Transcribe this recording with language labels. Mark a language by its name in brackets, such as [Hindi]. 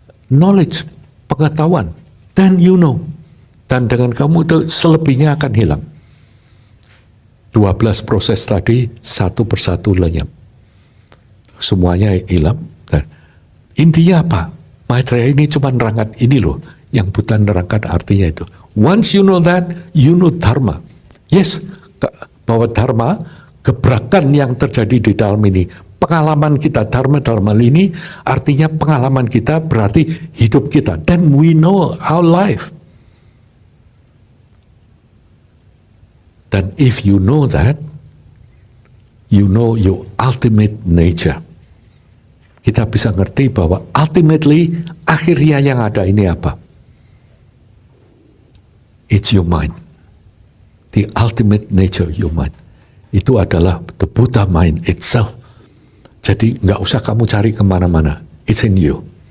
[Indonesian] Knowledge, pengetahuan. [English] Then you know. [Indonesian] Dan dengan kamu itu selebihnya akan hilang. 12 proses tadi satu persatu lenyap. Semuanya hilang. Dan intinya apa? Maitreya ini cuma nerangkan ini loh, yang Buddha nerangkan artinya itu. [English] Once you know that, you know dharma. [Indonesian] Yes, bahwa dharma, gebrakan yang terjadi di dalam ini, pengalaman kita dharma dalam hal ini, artinya pengalaman kita berarti hidup kita. [English] Then we know our life. Dan if you know that, you know your ultimate nature. [Indonesian] kita bisa ngerti bahwa ultimately akhirnya yang ada ini apa? [English] It's your mind. The ultimate nature of your mind. [Indonesian] Itu adalah [English] the Buddha mind itself. [Indonesian] Jadi nggak usah kamu cari kemana-mana. [English] It's in you.